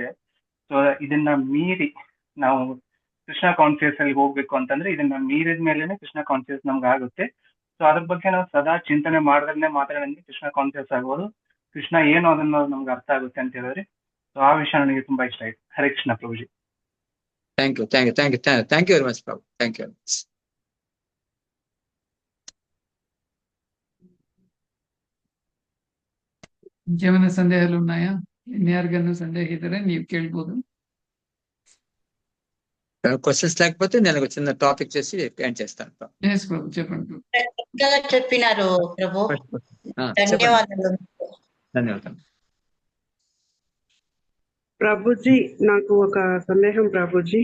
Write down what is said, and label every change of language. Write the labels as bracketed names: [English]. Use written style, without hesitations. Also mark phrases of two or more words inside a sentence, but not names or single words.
[Kannada] ಸೊ ಇದನ್ನ ಮೀರಿ ನಾವು ಕೃಷ್ಣ ಕಾನ್ಶಿಯಸ್ ಅಲ್ಲಿ ಹೋಗ್ಬೇಕು ಅಂತಂದ್ರೆ ಇದನ್ನ ಮೀರಿದ ಮೇಲೆನೆ ಕೃಷ್ಣ ಕಾನ್ಶಿಯಸ್ ನಮ್ಗೆ ಆಗುತ್ತೆ. ಸೊ ಅದ್ರ ಬಗ್ಗೆ ನಾವು ಸದಾ ಚಿಂತನೆ ಮಾಡಿದ್ರೆ ಮಾತ್ರ ನಮ್ಗೆ ಕೃಷ್ಣ ಕಾನ್ಶಿಯಸ್ ಆಗ್ಬೋದು. ಕೃಷ್ಣ ಏನು ಅದನ್ನ ನಮ್ಗೆ ಅರ್ಥ ಆಗುತ್ತೆ ಅಂತ ಹೇಳಿದ್ರೆ. ಸೊ ಆ ವಿಷಯ ನನಗೆ ತುಂಬಾ ಇಷ್ಟ ಆಯ್ತು. ಹರೇ ಕೃಷ್ಣ ಪ್ರಭುಜಿ. [English] Thank you very much ప్రభు. Thank you very much. [Telugu] ఇంకేమైనా సందేహాలు ఉన్నాయಾ? [Kannada] ಇನ್ಯಾರಿಗನ್ನು ಸಂದೇಹ ಇದ್ರೆ ನೀವು ಕೇಳ್ಬೋದು. [Telugu] క్వశ్చన్స్ లేకపోతే నేను ఒక చిన్న టాపిక్ చేసి ఎండ్ చేస్తాను ప్రభు. ఎస్ ప్రభు, చెప్పండి. చక్కగా చెప్పినారు ప్రభు. చెప్పండి. ధన్యవాదాలు. ధన్యవాదాలు ప్రభుజీ, నాకు ఒక సందేహం ప్రభుజీ.